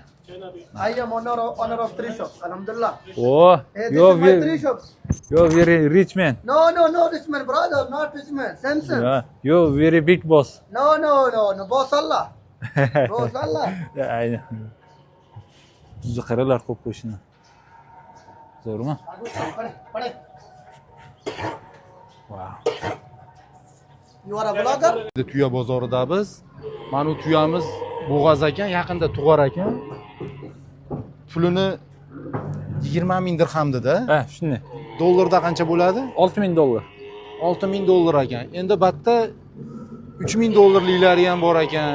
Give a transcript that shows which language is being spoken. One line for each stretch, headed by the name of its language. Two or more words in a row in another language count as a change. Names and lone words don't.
English: I am owner of 3 shops. Alhamdulillah. Oh, Hey, this is my 3 shops. you're very rich man. No, rich man, brother, not rich man. Samson. Yeah, you're very big boss. No, boss Allah. Boss Allah.
Uzbek: Aynen. Tuzni qaralar qo'yib qo'yishini. Zo'rmi? Pade.
English: Wow. You are a vlogger?
Uzbek: Tuya bozorida biz. Mana tuyamiz bo'g'az ekan, yaqinda tug'ar ekan. Pulini 20 ming dirham dedi. Ha, shunday. Dollarda qancha bo'ladi? 6000 dollar. 6000 dollar ekan. Endi batda 3000 dollarliklari ham bor ekan.